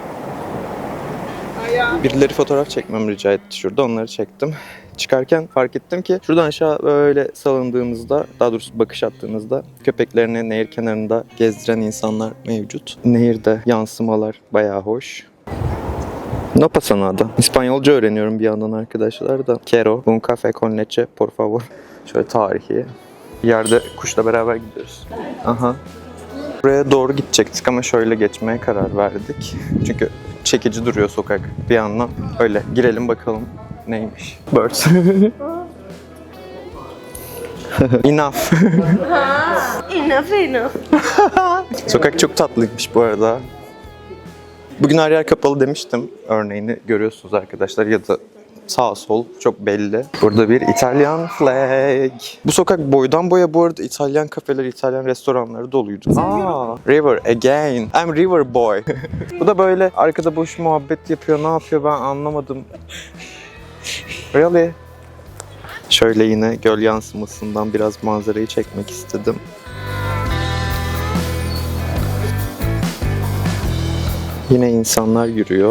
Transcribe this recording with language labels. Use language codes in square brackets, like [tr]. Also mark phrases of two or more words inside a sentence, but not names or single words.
[tr] Birileri fotoğraf çekmemi rica etti şurada. Onları çektim. Çıkarken fark ettim ki şuradan aşağı böyle salındığımızda, daha doğrusu bakış attığınızda köpeklerini nehir kenarında gezdiren insanlar mevcut. Nehirde yansımalar bayağı hoş. [es] No pasa nada. [tr] İspanyolca öğreniyorum bir yandan arkadaşlar da. [es] Quiero un café con leche, por favor. [tr] Şöyle tarihi. Bir yerde kuşla beraber gidiyoruz. Aha. Buraya doğru gidecektik ama şöyle geçmeye karar verdik. Çünkü çekici duruyor sokak bir yandan. Öyle girelim bakalım neymiş. [en] Birds. Enough. Enough. [tr] Sokak çok tatlıymış bu arada. Bugün her yer kapalı demiştim. Örneğini görüyorsunuz arkadaşlar ya da sağ sol çok belli. Burada bir İtalyan flag. Bu sokak boydan boya bu arada İtalyan kafeleri, İtalyan restoranları doluydu. [en] River again. I'm River boy. [tr] Bu da böyle arkada boş muhabbet yapıyor. Ne yapıyor ben anlamadım. [en] Really? [tr] Şöyle yine göl yansımasından biraz manzarayı çekmek istedim. Yine insanlar yürüyor.